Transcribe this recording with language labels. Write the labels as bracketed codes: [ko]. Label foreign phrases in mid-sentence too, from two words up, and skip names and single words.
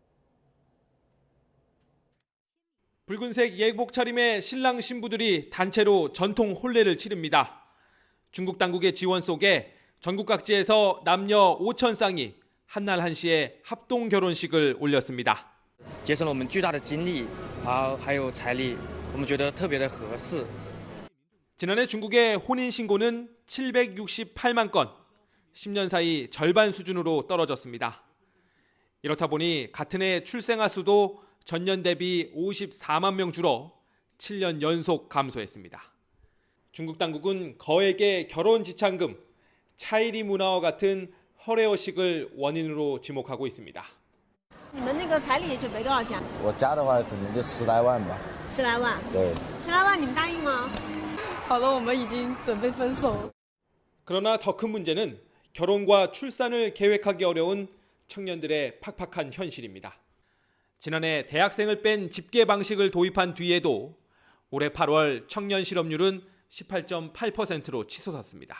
[ko] 붉은색 예복 차림의 신랑 신부들이 단체로 전통 혼례를 치릅니다. 중국 당국의 지원 속에 전국 각지에서 남녀 5,000쌍이 한날 한시에 합동 결혼식을 올렸습니다. [zh] 节省了我们巨大的精力还有财力，我们觉得特别的合适。 [ko] 지난해 중국의 혼인 신고는 768만 건, 10년 사이 절반 수준으로 떨어졌습니다. 이렇다 보니 같은 해 출생아 수도 전년 대비 54만 명 줄어 7년 연속 감소했습니다. 중국 당국은 거액의 결혼 지참금, 차이리 문화와 같은 허례허식을 원인으로 지목하고 있습니다. [zh] 你们那个彩礼准备多少钱？我家的话可能就10来万吧。 10来万。对。 10来万你们答应吗？好了，我们已经准备分手。 [ko] 그러나 더 큰 문제는 결혼과 출산을 계획하기 어려운 청년들의 팍팍한 현실입니다. 지난해 대학생을 뺀 집계 방식을 도입한 뒤에도 올해 8월 청년 실업률은 18.8%로 치솟았습니다.